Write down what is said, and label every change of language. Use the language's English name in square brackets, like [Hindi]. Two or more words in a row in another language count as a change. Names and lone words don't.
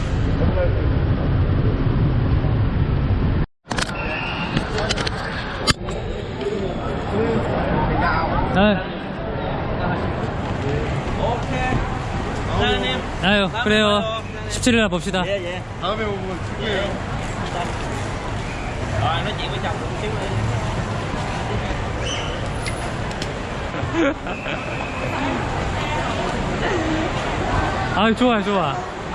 [Korean] 아유, 그래요. 17일 봅시다. 다음에 오면 축구해요. [Vietnamese] Rồi nói chuyện với chồng một xíu đi. [Korean] 아, 좋아.